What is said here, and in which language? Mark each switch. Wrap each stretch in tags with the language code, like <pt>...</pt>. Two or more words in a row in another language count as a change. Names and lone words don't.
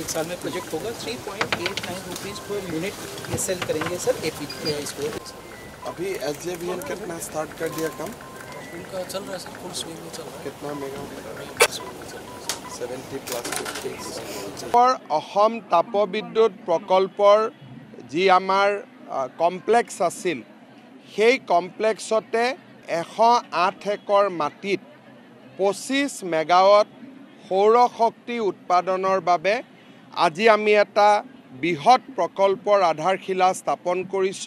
<hi>एक साल में प्रोजेक्ट होगा 3.89</hi> <en>rupees per unit</en> <hi>ये सेल करेंगे सर इसको। अभी SJVN कितना स्टार्ट कर दिया काम? उनका चल रहा है सर,</hi> <en>full swing</en> <hi>में चल रहा है। कितना मेगा? 70+50।</hi> <as>অসম তাপবিদ্যুৎ প্ৰকল্পৰ যি আমাৰ কমপ্লেক্স আছিল, সেই কমপ্লেক্সতে 108 একর মাটিত 25 মেগাৱাট সৌৰ শক্তি উৎপাদনৰ বাবে আজি আমি এটা বৃহৎ প্ৰকল্পৰ আধাৰশিলা স্থাপন কৰিছোঁ।</as>